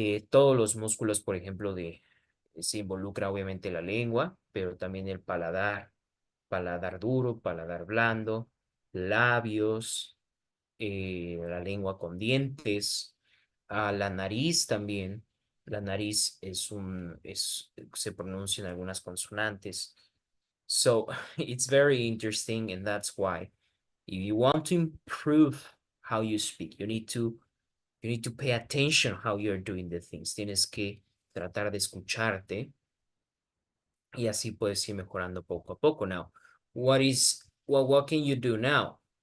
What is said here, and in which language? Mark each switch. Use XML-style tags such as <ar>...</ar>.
<es>Todos los músculos, por ejemplo, se involucra obviamente la lengua, pero también el paladar, paladar duro, paladar blando, labios, la lengua con dientes, la nariz también. La nariz se pronuncian algunas consonantes.</es> <en>So it's very interesting, and that's why if you want to improve how you speak, you need to pay attention how you're doing the things.</en> <es>Tienes que tratar de escucharte y así puedes ir mejorando poco a poco.</es> <en>Now, what can you do now?</en>